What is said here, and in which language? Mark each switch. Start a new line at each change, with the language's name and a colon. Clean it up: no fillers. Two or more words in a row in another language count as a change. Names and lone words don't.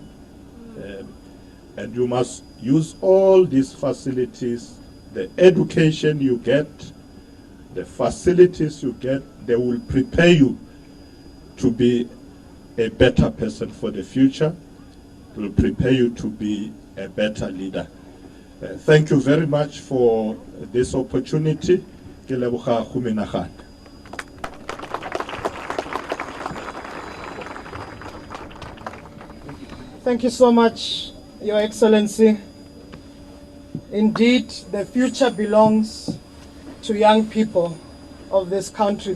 English: And you must use all these facilities, the education you get, the facilities you get, they will prepare you to be a better person for the future. It will prepare you to be a better leader. Thank you very much for this opportunity.
Tswana: Ke leboga go menagana.
English: Thank you so much, Your Excellency. Indeed, the future belongs to young people of this country.